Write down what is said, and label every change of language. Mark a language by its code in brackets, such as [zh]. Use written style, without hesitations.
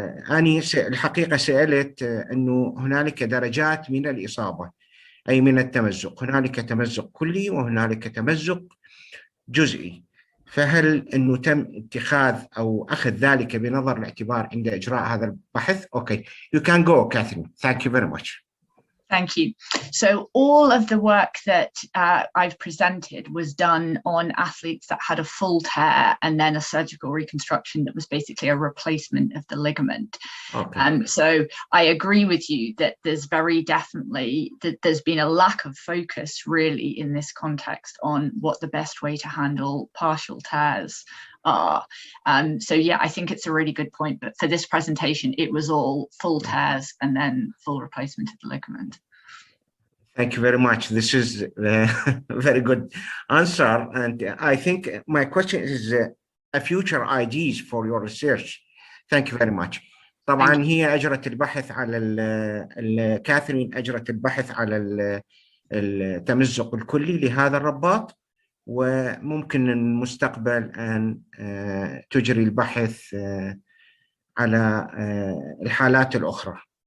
[ar] أنا الحقيقة سألت أنه هنالك درجات من الإصابة، أي من التمزق. هنالك تمزق كلي وهنالك تمزق جزئي. فهل أنه تم اتخاذ أو أخذ ذلك بنظر الاعتبار عند إجراء هذا البحث؟ [en] Okay, you can go, Catherine. Thank you very much. Thank you. So all of the work that I've presented was done on athletes that had a full tear and then a surgical reconstruction that was basically a replacement of the ligament. Okay. So I agree with you that there's very definitely, that there's been a lack of focus really in this context on what the best way to handle partial tears are. So yeah, I think it's a really good point, but for this presentation, it was all full tears and then full replacement of the ligament. Thank you very much. This is a very good answer. And I think my question is a future ideas for your research. Thank you very much. [ar] طبعا هي أجرت البحث على كاثرين أجرت البحث على التمزق الكلي لهذا الرباط، وممكن المستقبل أن تجري البحث على الحالات الأخرى.